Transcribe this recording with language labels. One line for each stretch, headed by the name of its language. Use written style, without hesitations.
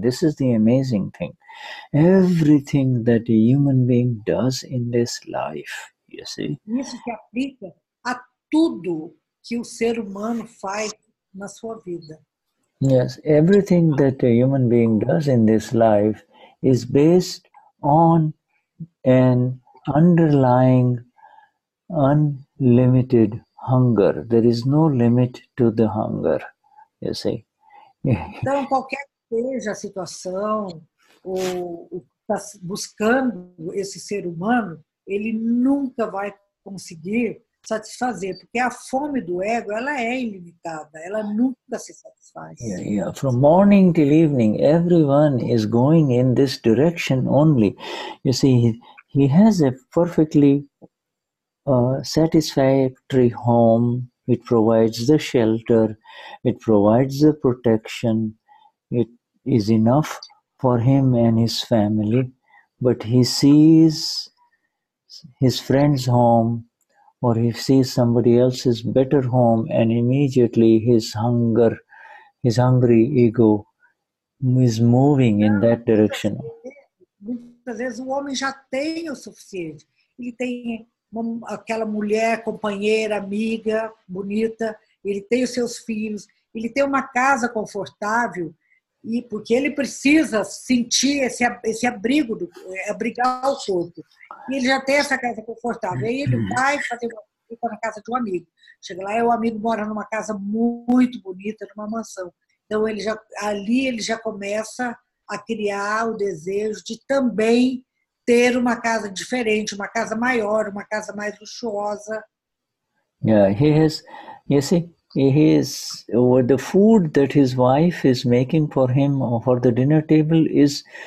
English: This is the amazing thing. Everything that a human being does in this life, you see.
Portuguese: Isso se aplica a tudo que o ser humano faz na sua vida.
English: Yes, everything that a human being does in this life is based on an underlying unlimited hunger. There is no limit to the hunger, you see.
Portuguese: Então, qualquer que seja a situação, o que está buscando esse ser humano, ele nunca vai conseguir satisfazer, porque a fome do ego, ela é ilimitada, ela nunca se satisfaz.
English: Yeah. From morning till evening, everyone is going in this direction only. You see, he has a perfectly satisfactory home. It provides the shelter, it provides the protection, it is enough for him and his family, but he sees his friend's home or he sees somebody else's better home, and immediately his hungry ego is moving in that direction.
Portuguese: Muitas vezes o homem já tem o suficiente. Ele tem aquela mulher, companheira, amiga, bonita, ele tem os seus filhos, ele tem uma casa confortável, e porque ele precisa sentir esse abrigo, abrigar o corpo. E ele já tem essa casa confortável. Aí ele vai fazer uma visita na casa de um amigo. Chega lá, o amigo mora numa casa muito bonita, numa mansão. Então ali ele já começa a criar o desejo de também ter uma casa diferente, uma casa maior, uma casa mais luxuosa.
English: Yeah, you see, the food that his wife is making for him for the dinner table is